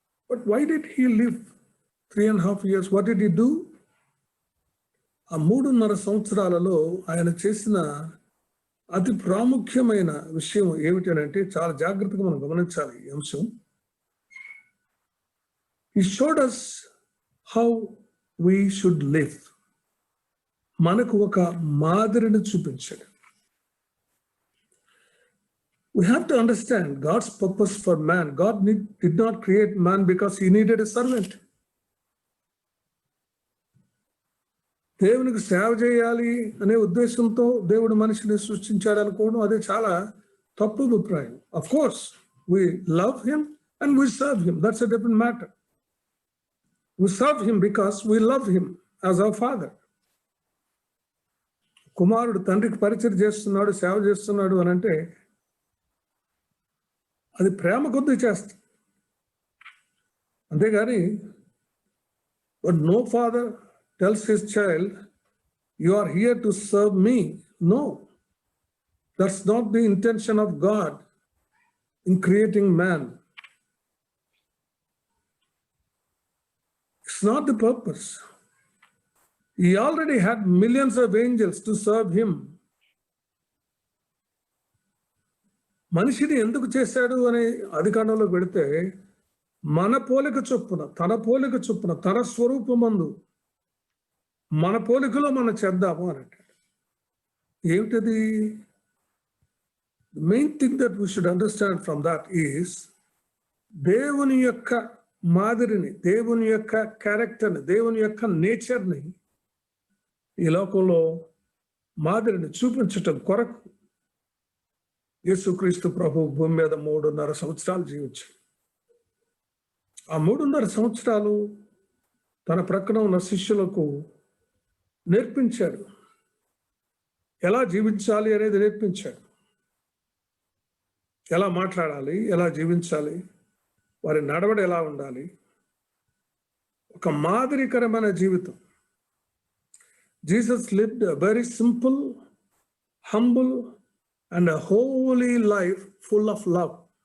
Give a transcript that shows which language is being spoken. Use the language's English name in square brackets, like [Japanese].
[English] But why did he live 3.5 years? What did he do? [Telugu] ఆ 3.5 సంవత్సరాలలో ఆయన చేసిన అతి ప్రాముఖ్యమైన విషయం ఏమిటంటే, చాలా జాగ్రత్తగా మనం గమనించాలి ఈ అంశం. [English] He showed us how we should live. [Telugu] మనకు ఒక మాదిరిని చూపించాడు. [English] We have to understand God's purpose for man. God did not create man because he needed a servant. [Telugu] దేవునికి సేవ చేయాలి అనే ఉద్దేశంతో దేవుడు మనిషిని సృష్టించాడు అనుకోవడం అదే చాలా తప్పు అభిప్రాయం. [English] Of course, we love him and we serve him. That's a different matter. We serve him because we love him as our father. [Telugu] కుమారుడు తండ్రికి పరిచయం చేస్తున్నాడు, సేవ చేస్తున్నాడు అని అంటే అది ప్రేమ కొద్దీ చేస్తాం. అంతేగాని [English] But no father tells his child, you are here to serve me. No, that's not the intention of God in creating man. It's not the purpose. He already had millions of angels to serve him. [Telugu] మనిషిని ఎందుకు చేశాడు అని అధికారంలో పెడితే, మన పోలిక చొప్పున, తన పోలిక చొప్పున, తన స్వరూపమందు మన పోలికలో మనం చేద్దాము అని అంటాడు. ఏమిటది? [English] main thing that we should understand from that is, [Telugu] దేవుని యొక్క మాదిరిని, దేవుని యొక్క క్యారెక్టర్ని, దేవుని యొక్క నేచర్ని ఈ లోకంలో మాదిరిని చూపించటం కొరకు యేసుక్రీస్తు ప్రభు భూమి మీద 3.5 సంవత్సరాలు జీవించాడు. ఆ 3.5 సంవత్సరాలు తన ప్రక్కన ఉన్న శిష్యులకు నేర్పించాడు. ఎలా జీవించాలి అనేది నేర్పించాడు. ఎలా మాట్లాడాలి, ఎలా జీవించాలి, వారి నడవడి ఎలా ఉండాలి, ఒక మాదిరికరమైన జీవితం. [English] Jesus lived a very simple, humble and a holy life full of love.